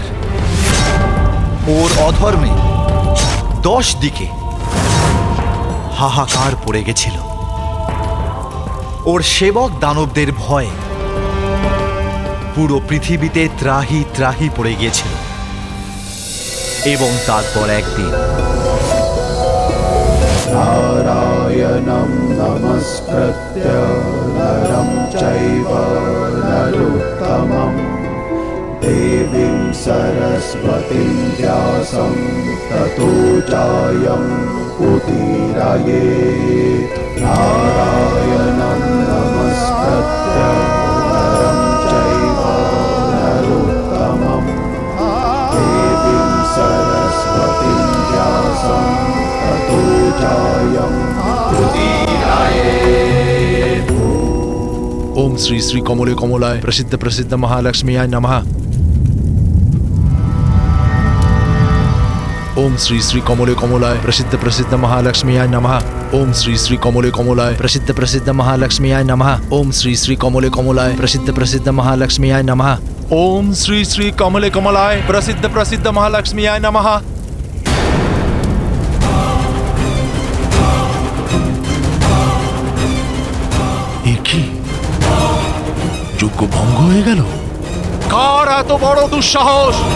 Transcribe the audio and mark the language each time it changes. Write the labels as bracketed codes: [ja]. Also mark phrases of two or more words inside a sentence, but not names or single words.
[bn] ওর অধর্মে 10 দিকে হাহাকার পড়ে গেছিল। ওর সেবক দানবদের ভয়ে পুরো পৃথিবীতে ত্রাহি ত্রাহি পড়ে গিয়েছিল। এবং তারপর একদিন [sa] নারায়ণং নমস্কৃত্য নরং চৈব নরোত্তমং দেবীং সরস্বতীং ব্যাসং ততো জয়ং উদীরয়েৎ। নারায়ণং নমস্কৃত্য নরং চৈব নরোত্তমং দেবীং সরস্বতীং ব্যাসং ততো জয়ং উদীরয়েৎ। ओम श्री श्री कमले कमलाय प्रसिद्ध प्रसिद्ध महालक्ष्मीयाय नमः। ओम श्री श्री कमले कमलाय प्रसिद्ध प्रसिद्ध महालक्ष्मीयाय नमः। ओम श्री श्री कमले कमलाय प्रसिद्ध प्रसिद्ध महालक्ष्मीयाय नमः। ओम श्री श्री कमले कमलाय प्रसिद्ध प्रसिद्ध महालक्ष्मीयाय नमः। ओम श्री श्री कमले कमलाय प्रसिद्ध प्रसिद्ध महालक्ष्मीयाय नमः। [bn] কি যজ্ঞ ভঙ্গ হয়ে গেল? কার এত বড় দুঃসাহস?